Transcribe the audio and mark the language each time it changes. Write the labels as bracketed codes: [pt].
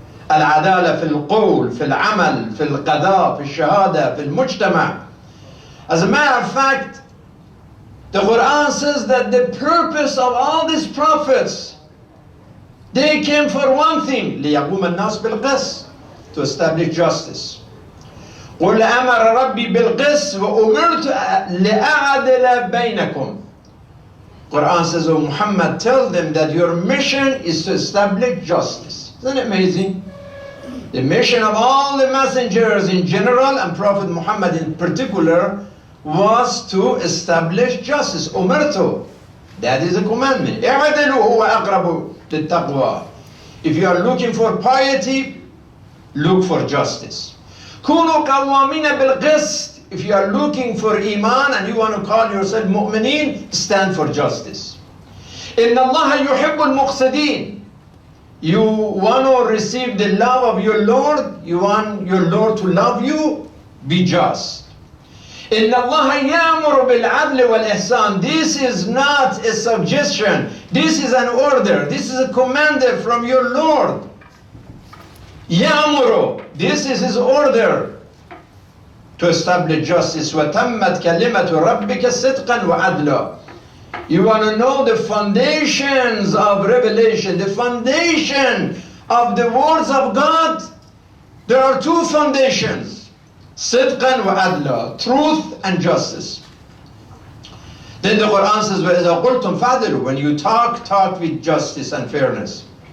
[ar] Al-adala fil qawl, fil amal, fil qada, fil shahada, fil mujtama. [en] As a matter of fact, the Quran says that the purpose of all these prophets, They came for one thing, [ar] ليقوم الناس بالقسط, [en] to establish justice. [ar] قل أمر ربي بالقسط وأمرت لأعدل بينكم. [en] Quran says, oh Muhammad, tell them that your mission is to establish justice. Isn't it amazing? The mission of all the messengers in general and Prophet Muhammad in particular was to establish justice. [ar] أمرت. [en] That is a commandment. [ar] اعدلوا هو أقرب للتقوى. [en] If you are looking for piety, look for justice. [ar] كونوا قوامين بالقسط. [en] If you are looking for iman and you want to call yourself mu'mineen, stand for justice. [ar] إن الله يحب المقسطين. [en] You want to receive the love of your Lord, you want your Lord to love you, be just. [ar] إن الله يأمر بالعدل والإحسان. [en] This is not a suggestion. This is an order. This is a command from your Lord. [ar] يأمر. [en] This is his order to establish justice. [ar] وتمت كلمة ربك صدقا وعدلا. [en] You want to know the foundations of revelation, the foundation of the words of God. There are two foundations. [ar] صدقا وعدلا, [en] truth and justice. Then the Quran says, [ar] وَإِذَا قُلْتُمْ فَعْدِلُوا. [en] When you talk with justice and fairness.